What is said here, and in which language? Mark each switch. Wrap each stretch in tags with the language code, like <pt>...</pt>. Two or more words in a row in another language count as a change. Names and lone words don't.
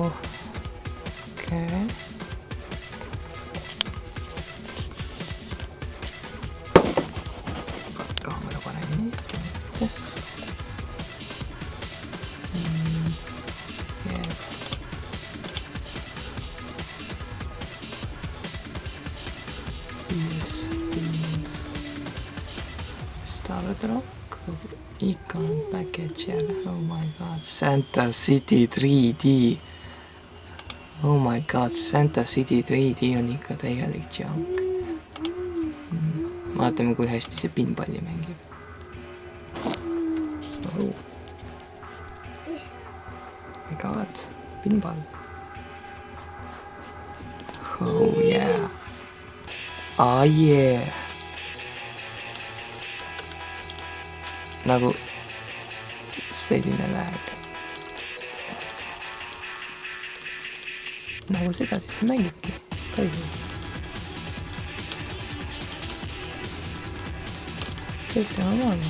<et>Okei. Kaamera paremini.</et> <en>Starrock Icon Packager, oh my god, Santa City 3D. Oh my god,</en> <et>Santa City 3D on ikka täielik junk. Vaatame, kui hästi see pinballi mängib.</et> <en>Oh. My god, pinball. Oh yeah. Ah yeah.</en> <et>Nagu selline lag. Nagu seda siis mängibki. Päriselt. Tõesti normaalne.</et>